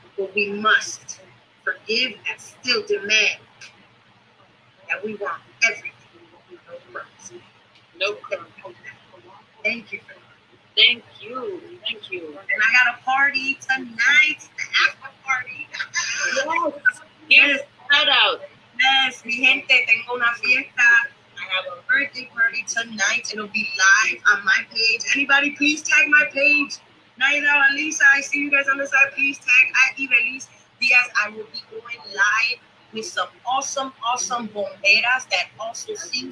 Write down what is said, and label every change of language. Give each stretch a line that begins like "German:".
English: But we must forgive and still demand that we want everything. No crumbs. No crumbs. Thank you for that. Thank you. And I got a party tonight, the after party. Yes. Shout out.
Spanish: Yes, mi gente, tengo una fiesta.
English: I have a birthday party tonight. It'll be live on my page. Anybody, please tag my page. Naida and Lisa, I see you guys on the side. Please tag at Ivelisse Diaz. I will be going live with some awesome bomberas that also sing.